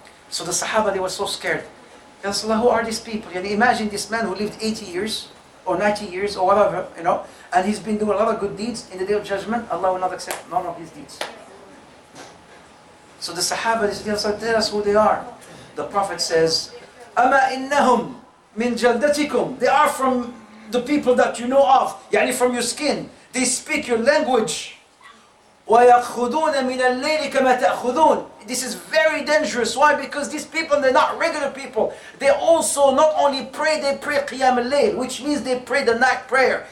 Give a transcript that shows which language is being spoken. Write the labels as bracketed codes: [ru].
[en] So the Sahaba, they were so scared. Ya Rasulullah, who are these people? Imagine this man who lived 80 years or 90 years or whatever, and he's been doing a lot of good deeds. In the Day of Judgment, Allah will not accept none of his deeds. So the Sahaba, they said, tell us who they are. The Prophet says, [ar] أَمَا إِنَّهُمْ مِنْ جَلْدَتِكُمْ. [en] They are from the people that you know of, from your skin. They speak your language. [ar] وَيَأْخُذُونَ مِنَ اللَّيْلِ كَمَا تَأْخُذُونَ. [en] This is very dangerous. Why? Because these people, they're not regular people. They also not only pray, they pray Qiyam al-Layl, which means they pray the night prayer.